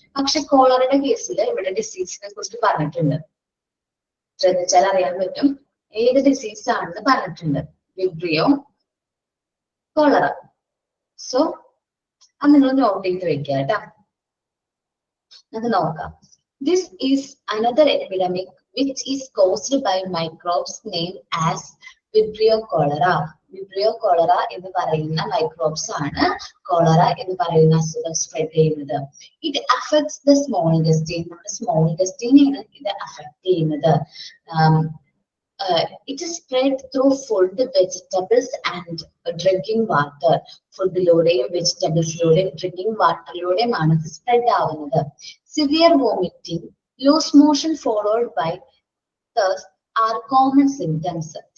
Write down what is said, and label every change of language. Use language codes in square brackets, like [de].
[ml] പക്ഷെ കോളറയുടെ കേസിൽ ഇവിടെ ഡിസീസിനെ കുറിച്ച് പറഞ്ഞിട്ടുണ്ട്. ശ്രദ്ധിച്ചാൽ അറിയാൻ പറ്റും ഏത് ഡിസീസ് ആണെന്ന് പറഞ്ഞിട്ടുണ്ട്. Vibrio cholera. സോ അത് നിങ്ങൾ നോട്ട് ചെയ്ത് വെക്കുക കേട്ടോ. നമുക്ക് നോക്കാം. [en] This is another epidemic which is caused by microbes named as Vibrio cholera. [ml] Vibrio cholera എന്ന് പറയുന്ന മൈക്രോബ്സ് ആണ് കോളറ എന്ന് പറയുന്ന അസുഖം സ്പ്രെഡ് ചെയ്യുന്നത്. ഇത് [en] Affects the small intestine. [ml] നമ്മുടെ സ്മോൾ ഇൻറ്റെസ്റ്റൈനെയാണ് ഇത് അഫക്ട് ചെയ്യുന്നത്. [en] It is spread through food, vegetables and drinking water. [ml] ഫുഡിലൂടെയും വെജിറ്റബിൾസിലൂടെയും drinking വാട്ടറിലൂടെയുമാണ് ഇത് സ്പ്രെഡ് ആവുന്നത്. [en] Severe vomiting, loose motion followed by thirst are common symptoms.